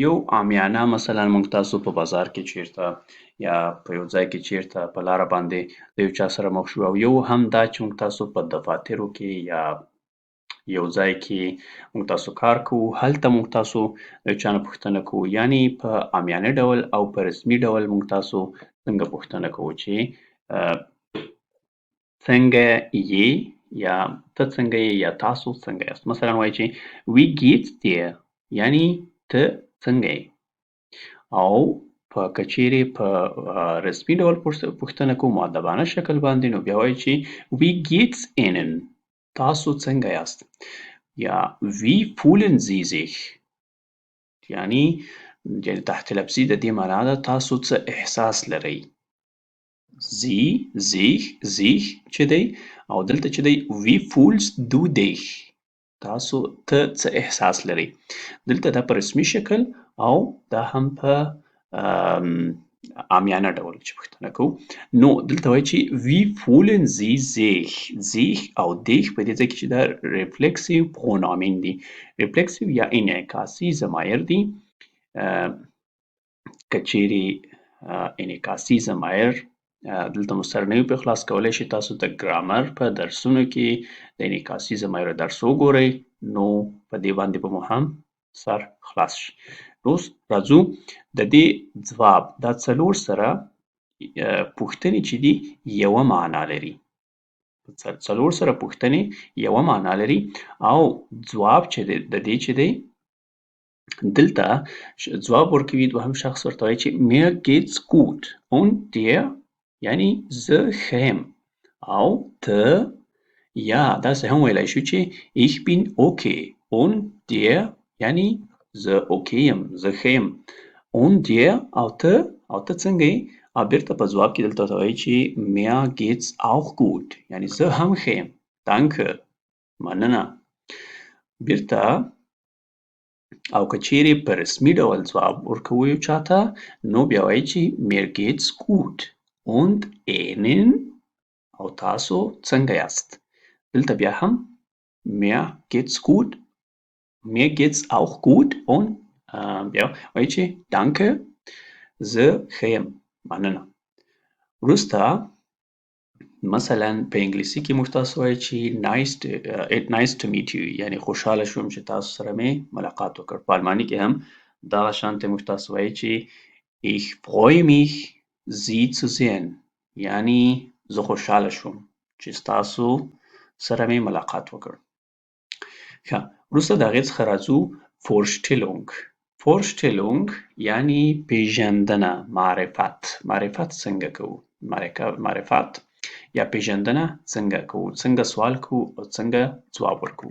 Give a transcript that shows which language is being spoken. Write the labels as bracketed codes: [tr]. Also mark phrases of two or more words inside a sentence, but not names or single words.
[ps] یو عامیانه مثلا موږ تاسو په بازار کې چیرته یا په یو ځای کې چیرته په لاره باندې د یو چا سره مخ شو، او یو هم دا چې موږ تاسو په دفاترو کې یا یو ځای کې موږ تاسو کار کوو، هلته موږ تاسو د یو چا نه پوښتنه کوو. یعنې په عامیانه ډول او په رسمي ډول موږ تاسو څنګه پوښتنه کوو چې څنګه یې یا ته څنګه یې یا تاسو څنګه یاست. مثلا وایي چې [de] wie geht's dir [ps] یعنې ته څنګه یې. او که چیرې په رسمي ډول پوښتنه کوو مؤدبانه شکل باندې، نو بیا وایي چې [de] wie geht's ihnen [ps] تاسو څنګه یاست. یا [de] wie fühlen sie sich [ps] یعنې تحت لفظي د دې معنا ده تاسو څه احساس لرئ. [de] sie sich [ps] چې دی او دلته چې دی [de] wie fühlst du dich [ps] تاسو ته څه احساس لرئ. دلته دا په رسمي شکل او دا هم په عامیانه ډول چې پوښتنه کوو. نو دلته وایي چې [de] wie fühlen sie sich [ps] او dich په دې ځای کې چې دا [de] Reflexiv Pronomen [ps] دي. ریفلکسیو یا انعکاسي ضمایر دي. که چیرې انعکاسي ضمایر دلته مو سر نه وي په خلاص کولی شئ تاسو د ګرامر په درسونو کې د انعکاسي ضمایرو درس وګورئ، نو په دې باندې به مو هم سر خلاص شي. اوس راځو د دې ځواب دا څلور سره پوښتنې چې دي یوه معنا لري. څلور سره پوښتنې یوه معنا لري او ځواب چې دی د دې چې دی دلته ځواب ورکوي دوهم شخص ورته وایي چې [de] mir geht's gut und dir [ps] یعنی زه ښه یم. او ته یا داسې هم ویلی شو چې [de] ich bin okay und dir [ps] یعنی زه اوکې یم، زه ښه یم. [de] und dir [ps] او ته څنګه یې. او بیرته په ځواب کې دلته ورته وایي چې [de] mir geht's auch gut [ps] یعنی زه هم ښه یم. danke مننه. بیرته او که چیرې په رسمي ډول ځواب ورکوو یو چاته، نو بیا وایي چې [de] mir geht's gut und ihnen [ps] او تاسو څنګه یاست. دلته بیا هم [de] mir geht's gut mir geht's auch gut und [ps] بیا وایي چې danke زه ښه یم مننه. وروسته مثلا په انګلیسي کې موږ تاسو وایي چې [en] nice to meet you [ps] یعنی خوشحاله شوم چې تاسو سره مې ملاقات وکړ. په الماني کې هم دغه شانتې موږ تاسو وایي چې [de] ich freue mich Sie zu sehen [ps] یعنی زه خوشحاله شوم چې ستاسو سره مې ملاقات وکړ. ښه وروسته د هغې څخه راځو Vorstellung یعنی پیژندنه معرفت څنګه کوو. معرفت یا پیژندنه څنګه کوو، څنګه سوال کوو او څنګه ځواب ورکوو.